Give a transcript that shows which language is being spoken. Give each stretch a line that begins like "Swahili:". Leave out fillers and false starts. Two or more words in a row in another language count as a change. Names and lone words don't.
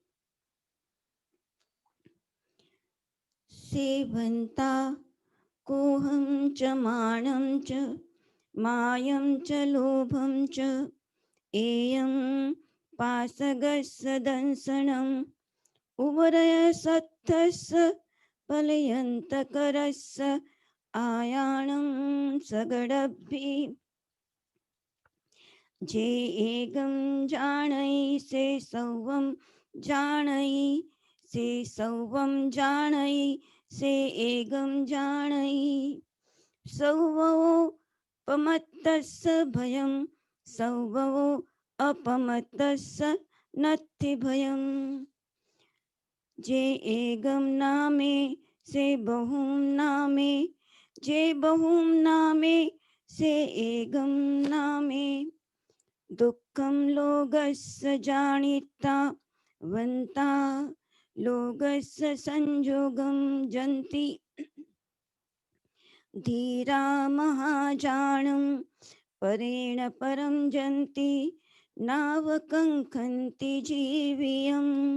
Prakrit languages: सेवन्ता कोहं च मानं च मायं च लोभं च एयं पासगस्य दंसनम् उभरयसत्थस्य पलयन्तकरस्य आयाणं सगडभि जे एगं जानै से सौवं जानै से सौवं जानै से एगं जानै सौवो पमत्तस्य भयं सौवो अपमत्तस्य नत्थि भयम् जे एगं नामे से बहुं नामे जे बहुं नामे से एगं नामे दुःखं लोकस्य जानीता वन्ता लोकस्य संयोगं जन्ति धीरा महाजानं परेण परं जन्ति नावकङ्खन्ति जीवियम्